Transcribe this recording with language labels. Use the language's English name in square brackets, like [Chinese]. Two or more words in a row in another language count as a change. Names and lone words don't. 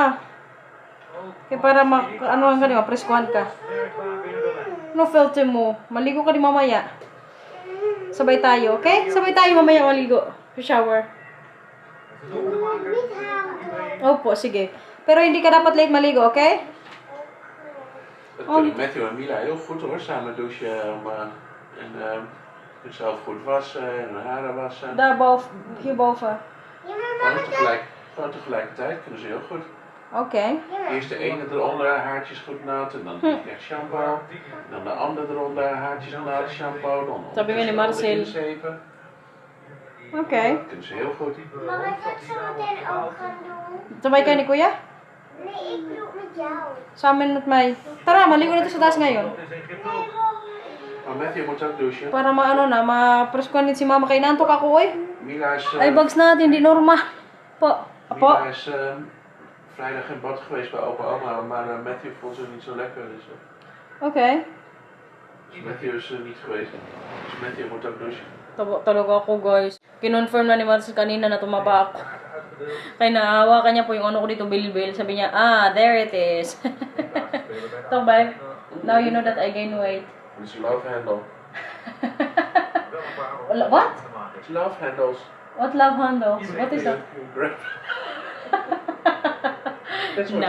[Filipino] Kaya para ano ka, preskuhan ka. [English] No filter [Filipino] mo. Maligo ka din mamaya. Sabay tayo, okay? Sabay tayo mamaya maligo. Shower. Opo, sige. Pero hindi ka dapat late maligo, okay? [Dutch] Dat kunnen Matthew en Mila heel goed hoor, samen douchen. En zichzelf goed wassen en hun haren wassen. Hierboven. Gewoon tegelijkertijd kunnen ze heel goed. Okay. Eerst de ene eronder, haartjes goed nat, en dan echt shampoo. En dan de andere eronder, haartjes nat, shampoo. Dan [Filipino] Sabi nga ni Marcel. [Dutch] inzepen. Okay. Dat kunnen ze heel goed. Mag ik dat zo meteen ook gaan doen? [Filipino] Sabay kayo ni Kuya? [Dutch] Nee, ik doe het met jou. [Filipino] Sa amin at may. Tara, maligo na ito sa taas ngayon. [Dutch] Maar Matthew moet ook douchen. [Filipino] Para ma-preskuhan din si Mama. Kaya nantok ako, oy. [Dutch] Mila is, [Filipino] Ay, bags natin, di normal. Po. Apo. [Dutch] Mila is vrijdag in bad geweest bij opa oma, maar Matthew vond ze niet zo lekker. Dus Okay. Matthew is niet geweest. Dus Matthew moet ook douchen. [Filipino] Talaga ako, guys. Kinonfirm na ni Marcel kanina na tumaba ako. Kaya naawa kanya po yung ano ko dito, bilbil. Sabi niya, [English] there it is. So, bye. Now you know that I gain weight. It's love handle. What? It's love handles. What love handles? What is that? You grab. That's what